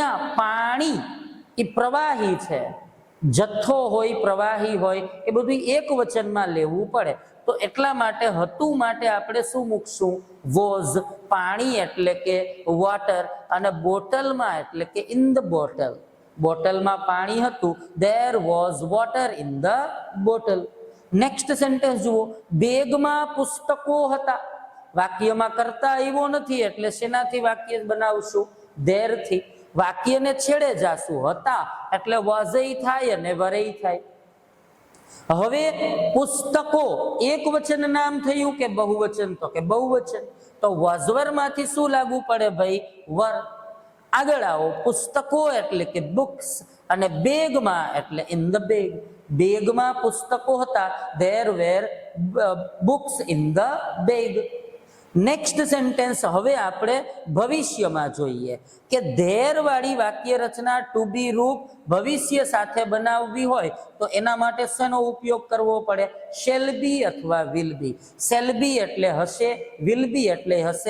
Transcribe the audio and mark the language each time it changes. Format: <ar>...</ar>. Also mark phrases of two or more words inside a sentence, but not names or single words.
<gu>તો અહીંયા પાણી એ પ્રવાહી છે, જથ્થો હોય, પ્રવાહી હોય, એ બધું એક વચનમાં લેવું પડે. તો એટલા માટે હતું માટે આપણે શું મૂકશું? વોઝ. પાણી એટલે કે વોટર, અને બોટલમાં એટલે કે</gu> <en>in the bottle.</en> <gu>બોટલમાં પાણી હતું,</gu> <en>there was water in the bottle. next sentence</en> <gu>જુઓ, બેગમાં પુસ્તકો હતા. વાક્યમાં કરતા આવ્યો નથી એટલે શેનાથી વાક્ય બનાવશું? there થી. વાક્યને છેડે જાશું, હતા એટલે was થાય અને were થાય. હવે પુસ્તકો એક વચન નામ થયું કે બહુવચન? તો કે બહુવચન. તો</gu> <en>was were</en> <gu>માંથી શું લાગુ પડે ભાઈ? were. આગળ આવો, પુસ્તકો એટલે કે બુક્સ, અને બેગમાં એટલે</gu> <en>in the bag.</en> <gu>બેગમાં પુસ્તકો હતા,</gu> <en>there were books in the bag. next sentence</en> <gu>હવે આપણે ભવિષ્યમાં જોઈએ કે ધેર વાળી વાક્ય રચના</gu> <en>to be</en> <gu>રૂપ ભવિષ્ય સાથે બનાવવી હોય તો એના માટે શેનો ઉપયોગ કરવો પડે?</gu> <en>shall be</en> <gu>અથવા</gu> <en>will be. shall be</en> <gu>એટલે હશે,</gu> <en>will be</en> <gu>એટલે હશે.</gu>